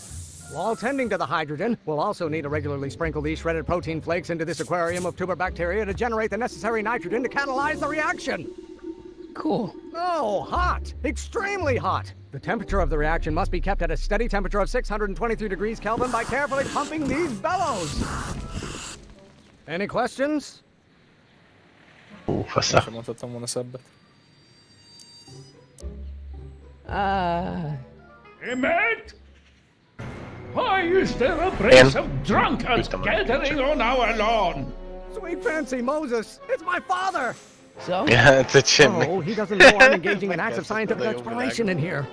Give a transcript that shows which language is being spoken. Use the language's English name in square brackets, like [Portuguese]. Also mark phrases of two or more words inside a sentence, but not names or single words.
[English] While tending to the hydrogen, we'll also need to regularly sprinkle these shredded protein flakes into this aquarium of tuber bacteria to generate the necessary nitrogen to catalyze the reaction. Cool. Oh, hot! Extremely hot! The temperature of the reaction must be kept at a steady temperature of 623 degrees Kelvin by carefully pumping these bellows. Any questions? [Hungarian] Fasza. Sem mondhattam volna szebbet. [English] Emmett? Why is there a brace of drunkards gathering on our lawn? Sweet fancy Moses, it's my father! So? Yeah, it's a chimney. Oh, he doesn't know I'm engaging in acts of scientific exploration in here.